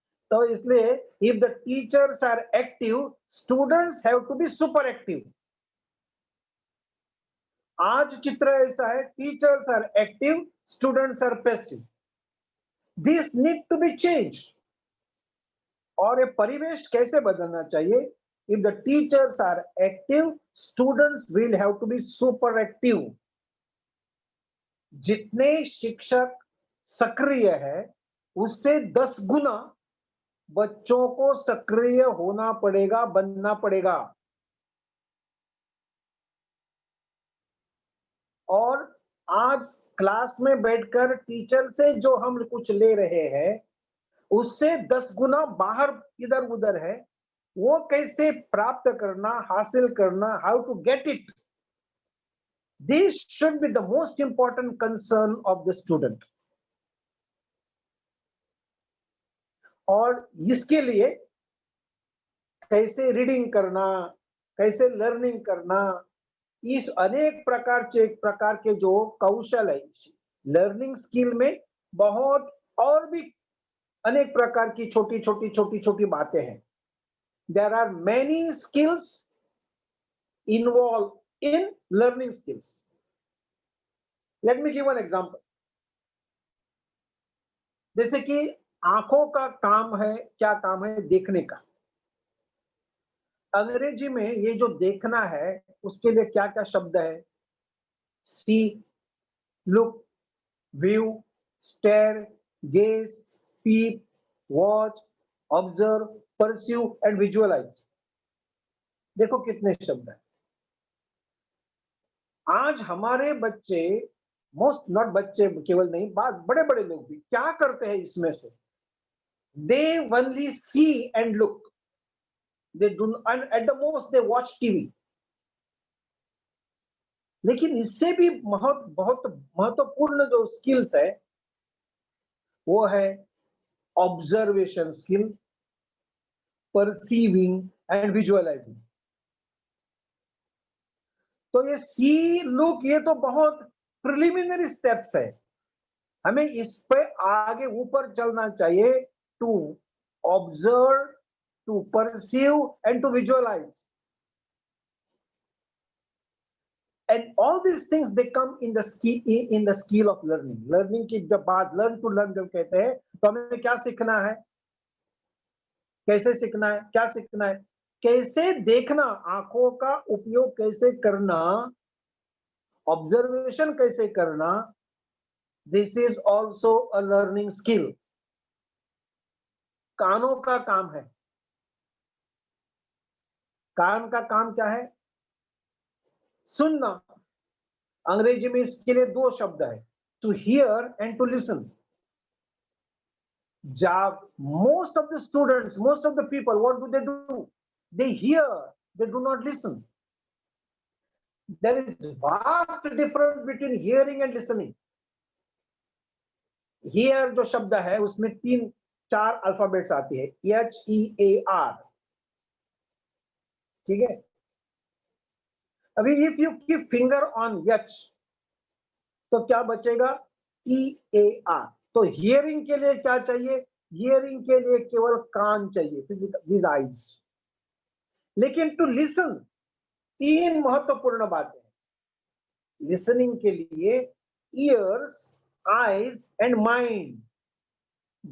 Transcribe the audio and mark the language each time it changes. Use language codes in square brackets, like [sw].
[hi] तो इसलिए [en] If the teachers are active, students have to be super active. [hi] आज चित्र ऐसा है, [en] Teachers are active, students are passive. This need to be changed. [hi] और ये परिवेश कैसे बदलना चाहिए? [en] If the teachers are active, students will have to be super active. [hi] जितने शिक्षक सक्रिय है, उससे 10 गुना बच्चों को सक्रिय होना पड़ेगा, बनना पड़ेगा। और आज क्लास में बैठकर टीचर से जो हम कुछ ले रहे हैं, उससे 10 गुना बाहर इधर-उधर है। वो कैसे प्राप्त करना, हासिल करना, how to get it, this should be the most important concern of the student. और इसके लिए कैसे रीडिंग करना, कैसे लर्निंग करना, इस अनेक प्रकार के जो कौशल है, लर्निंग स्किल में बहुत और भी अनेक प्रकार की छोटी-छोटी बातें हैं। [en] There are many skills involved in learning skills. Let me give an example. [hi] जैसे कि आंखों का काम है, क्या काम है? देखने का। अंग्रेजी में ये जो देखना है, उसके लिए क्या-क्या शब्द है? [en] See, look, view, stare, gaze, peep, watch, observe, perceive and visualize. [hi] देखो कितने शब्द हैं। आज हमारे बच्चे, [en] most not [hi] बच्चे केवल नहीं, बात बड़े-बड़े लोग भी क्या करते हैं इसमें से? [en] They only see and look. They do, and at the most they watch TV. [hi] लेकिन इससे भी बहुत महत्वपूर्ण जो स्किल्स है, वो है [en] Observation skill, perceiving and visualizing. [hi] तो ये सी लुक, ये तो बहुत प्रिलिमिनरी स्टेप्स है। हमें इस पे आगे ऊपर चलना चाहिए, [en] To observe, to perceive and to visualize. And all these things they come in the skill of learning. [hi] Learning की जब बात [en] learn to learn [hi] जब कहते हैं, तो हमें क्या सीखना है, कैसे सीखना है, क्या सीखना है, कैसे देखना, आंखों का उपयोग कैसे करना, ऑब्जर्वेशन कैसे करना, [en] This is also a learning skill. [hi] कानों का काम है, कान का काम क्या है? सुनना। अंग्रेजी में इसके लिए 2 शब्द है, [en] To hear and to listen. [hi] जब [en] most of the students, most of the people, what do? They hear, they do not listen. There is vast difference between hearing and listening. [hi] Hear जो शब्द है, उसमें 3-4 अल्फाबेट्स आती है, HEAR, ठीक है? [en] अभी if you keep finger on H, [hi] तो क्या बचेगा? [en] EAR। [hi] तो हियरिंग के लिए क्या चाहिए? हियरिंग के लिए केवल कान चाहिए, [en] these eyes। [hi] लेकिन टू लिसन 3 महत्वपूर्ण बातें हैं। [en] listening [hi] के लिए [en] Ears, eyes and mind.